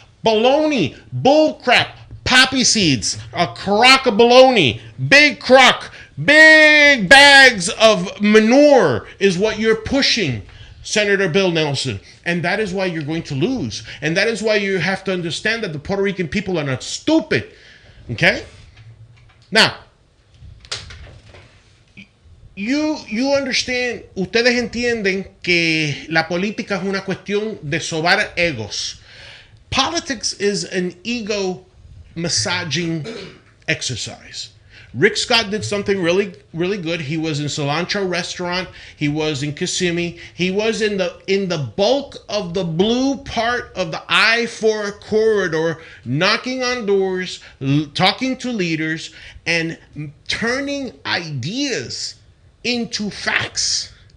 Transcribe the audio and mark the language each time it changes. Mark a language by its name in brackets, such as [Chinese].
[English] Baloney, bullcrap, poppy seeds, a crock of baloney, big crock. Big bags of manure is what you're pushing, Senator Bill Nelson. And that is why you're going to lose. And that is why you have to understand that the Puerto Rican people are not stupid. Okay? Now, you understand, [Spanish] ustedes entienden que la política es una cuestión de sobar egos. [English] Politics is an ego massaging exercise. Rick Scott did something really, really good. He was in Cilantro Restaurant. He was in Kissimmee. He was in the bulk of the blue part of the I-4 corridor, knocking on doors, talking to leaders, and turning ideas into facts.